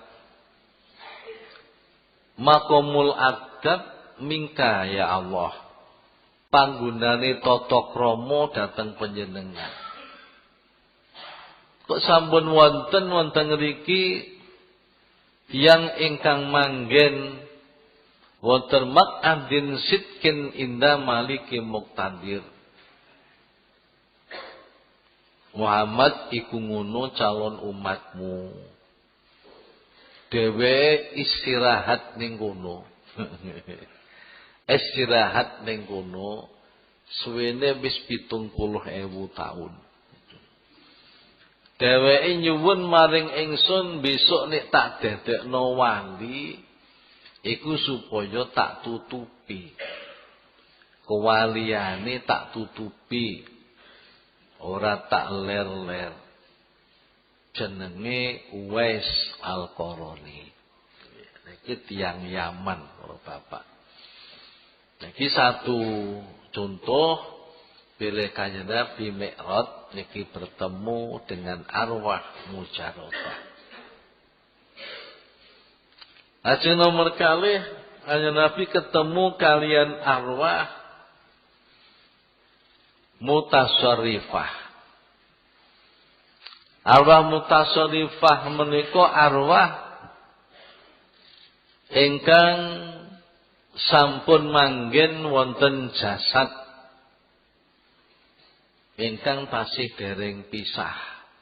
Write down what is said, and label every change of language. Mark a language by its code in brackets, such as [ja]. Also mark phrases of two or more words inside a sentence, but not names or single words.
[ar] Makomul adab mingka ya Allah. [jv] Panggunane tata krama dhateng panjenengan. Kok sampun wonten ngriki tiyang ingkang manggen wonten [ar] maq'adin sidqin inda maliki muqtadir. [jv] Muhammad iku ngono calon umatmu. Dhewe istirahat ning kono. Istirahat ning kono suwene wis 70.000 taun. Dheweke nyuwun maring ingsun besok nek tak dadekno wali iku supaya tak tutupi. Kewaliane tak tutupi. Ora tak ler-ler. Jenenge Uwais Al-Qarani. Niki tiyang Yaman, para bapak. Niki [id] satu contoh [jv] bilih Kanjeng Nabi Mi'raj niki [id] bertemu dengan [jv] arwah mujarabah. Ajeng nomor kalih kanjeng Nabi ketemu kalian arwah mutasarrifah. Arwah mutasarrifah menika arwah ingkang sampun manggen wonten jasad ingkang tasih dereng pisah.